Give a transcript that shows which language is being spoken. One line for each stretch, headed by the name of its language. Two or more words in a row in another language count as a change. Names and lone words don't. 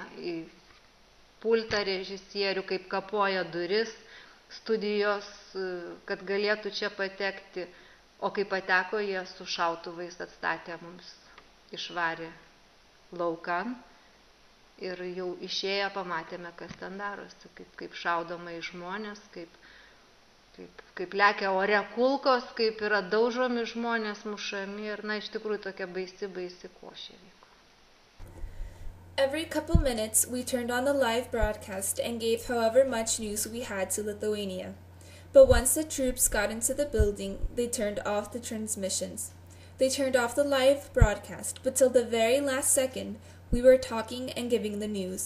Lithuanian: į pultą režisierių, kaip kapoja duris studijos, kad galėtų čia patekti, o kai pateko, jie su šautuvais atstatė mums, išvarė laukan ir jau išėję pamatėme, kas ten darosi, kaip šaudoma į žmonės, kaip lekia ore kulkos, kaip yra daužomi žmonės, mušami ir, iš tikrųjų tokia baisi košė vyko.
English: Every couple minutes, we turned on the live broadcast and gave however much news we had to Lithuania. But once the troops got into the building, they turned off the transmissions. They turned off the live broadcast, but till the very last second, we were talking and giving the news.